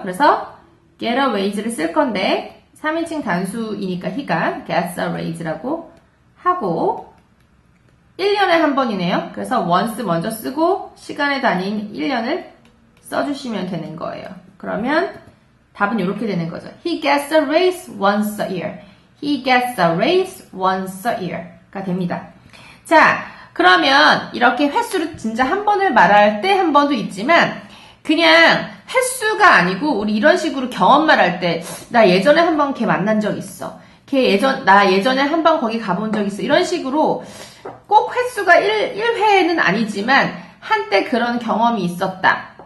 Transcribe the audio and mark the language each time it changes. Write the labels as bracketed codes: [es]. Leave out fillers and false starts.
[ko] 그래서 [en] get a raise [ko] 를 쓸 건데 3인칭 단수이니까 he가 [en] gets a raise [ko] 라고 하고 1년에 한 번이네요. 그래서 once 먼저 쓰고 시간의 단위인 1년을 써주시면 되는 거예요. 그러면 답은 이렇게 되는 거죠. [en] He gets a raise once a year. He gets a raise once a year [ko] 가 됩니다. 자, 그러면 이렇게 횟수를 진짜 한 번을 말할 때 한 번도 있지만 그냥 횟수가 아니고 우리 이런 식으로 경험만 할 때 나 예전에 한 번 걔 만난 적 있어. 나 예전에 한 번 거기 가본 적 있어. 이런 식으로 꼭 횟수가 1회는 아니지만 한때 그런 경험이 있었다.